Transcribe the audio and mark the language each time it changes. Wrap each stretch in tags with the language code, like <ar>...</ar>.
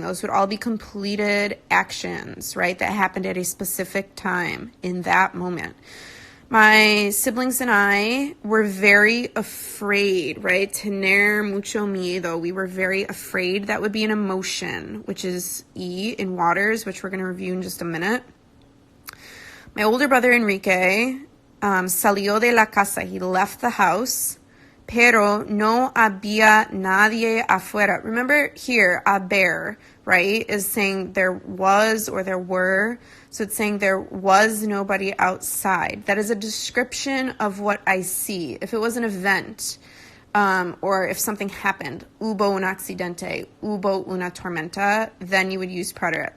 <en>Those would all be completed actions, right, that happened at a specific time in that moment. My siblings and I were very afraid, right?</en> <es>Tener mucho miedo.</es> <en>We were very afraid. That would be an emotion, which is E in waters, which we're going to review in just a minute. My older brother Enrique</en> <es>salió de la casa.</es> <en>He left the house.</en> <es>Pero no había nadie afuera.</es> <en>Remember here, haber, right, is saying there was or there were. So it's saying there was nobody outside. That is a description of what I see. If it was an event, or if something happened,</en> <es>hubo un accidente, hubo una tormenta,</es> <en>then you would use preterite.</en>